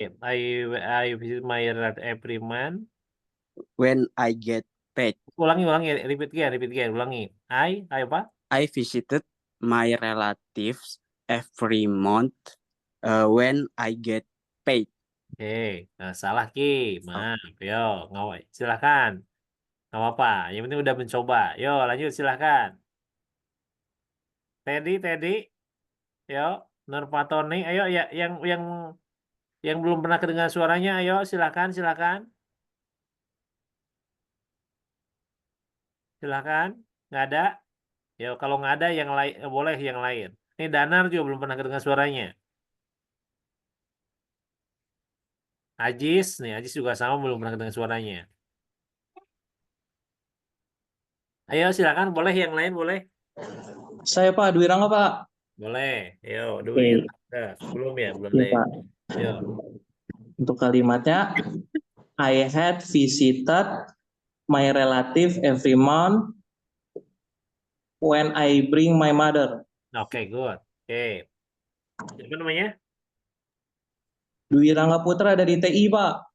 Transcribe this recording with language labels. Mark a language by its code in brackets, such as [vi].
[en] I visit my relative every month. When I get paid. [id] Ulangi, [en] repeat again, [id] ulangi. I apa? [en] I visited my relatives every month when I get paid. [id] Oke, nah, salah Ki. Maaf, yo, ngawai. Silahkan. Nggak apa-apa, yang penting udah mencoba. Yo, lanjut silahkan. Teddy. Yo, Nurpatoni, ayo ya yang belum pernah kedengar suaranya, ayo silahkan. Silahkan. Nggak ada? Yo, kalau nggak ada yang lain boleh yang lain. Ini Danar juga belum pernah kedengar suaranya. Ajis juga sama belum pernah kedengar suaranya. Ayo silakan, boleh yang lain boleh. Saya Pak, Dwi Rangga Pak. Boleh. Yo, Dwi. Belum ya, belum Iya, deh. Pak. Yo. Untuk kalimatnya, [en] I had visited my relative every month when I bring my mother. [id] Oke, good. Oke. Siapa namanya? Dwi Rangga Putra dari TI, Pak.